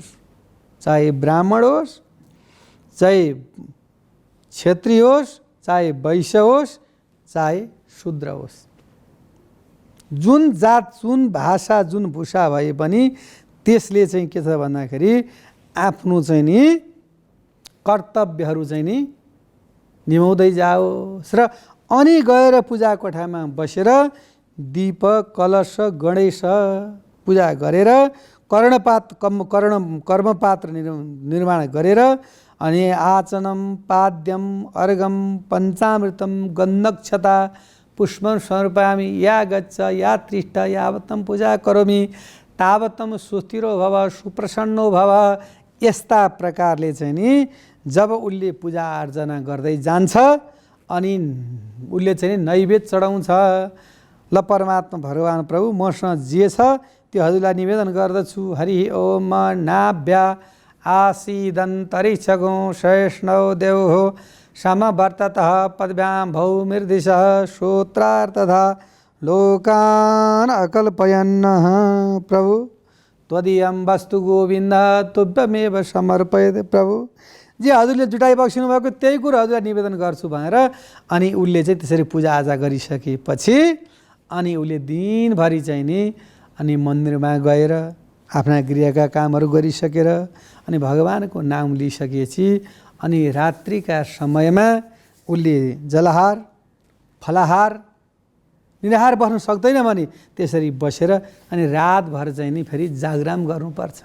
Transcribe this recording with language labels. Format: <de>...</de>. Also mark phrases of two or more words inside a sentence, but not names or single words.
<ne>चाहे ब्राह्मण होस्, चाहे क्षेत्री होस्, चाहे वैश्य होस्, चाहे शूद्र होस्, जुन जात, जुन भाषा, जुन भूषा भए पनि त्यसले चाहिँ के छ भन्दाखेरि आफ्नो चाहिँ नि कर्तव्यहरू चाहिँ नि निभाउँदै जाओस्। र अनि गएर पूजा कोठामा बसेर दीप कलश गणेश पूजा गरेर कर्मपात्र निर्माण गरेर अनि</ne> <sa>आचनम पाद्यम अर्घम पञ्चामृतम गन्धक्षता पुष्पं समर्पयामि या गच्छ या तिष्ठ यावत्तम पूजा करोमि तावत्तम सुस्थिरो भव सुप्रसन्नो भव।</sa> <ne>यस्ता प्रकारले चाहिँ नि जब उसले पूजा आर्जना गर्दै जान्छ अनि उसले चाहिँ नैवेद्य चढाउँछ, ल परमात्मा भगवान प्रभु मसँग जे छ त्यो हजुरलाई निवेदन गर्दछु।</ne> <sa>हरि ओम नाभ्या आसीदन्तरिक्षगो शैष्णव देव हो समवर्ततः पदभ्यां भौमिर्दिशः श्रोत्रार्थतः लोकान् अकल्पयन्नः। प्रभु त्वदीयं वस्तु गोविन्द तुभ्यमेव समर्पयते।</sa> <ne>प्रभु जे हजुरले जुटाइ बक्सिनु भएको त्यही कुरो हजुरलाई निवेदन गर्छु भनेर अनि उसले चाहिँ त्यसरी पूजाआजा गरिसकेपछि अनि उसले दिनभरि चाहिँ नि अनि मन्दिरमा गएर आफ्ना गृहका कामहरू गरिसकेर अनि भगवानको नाम लिइसकेपछि अनि रात्रिका समयमा उसले जलहार फलाहार निराहार बस्न सक्दैन भने त्यसरी बसेर अनि रातभर चाहिँ नि फेरि जागराम गर्नुपर्छ।</ne>